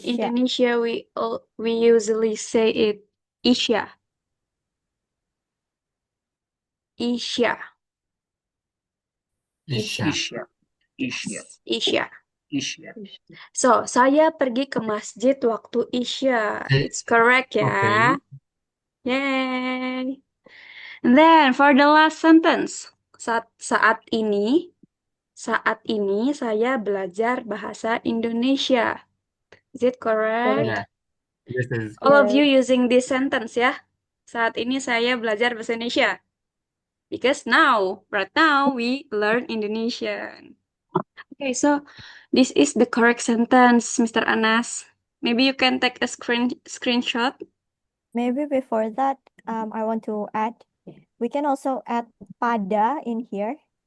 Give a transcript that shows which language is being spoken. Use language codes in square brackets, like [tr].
[en] Indonesia, we usually say it Isya. [id] Isya. Isya. Isya. So, saya pergi ke masjid waktu Isya. [en] It's correct ya. Okay. Yay. And then for the last sentence. [id] Saat ini saya belajar bahasa Indonesia. [en] Is it correct? Yeah. This is All of you using this sentence ya. [id] Saat ini saya belajar bahasa Indonesia. [en] Because right now we learn Indonesian. Okay, so this is the correct sentence, Mr. Anas. Maybe you can take a screenshot. Maybe before that, I want to add, we can also add pada in here.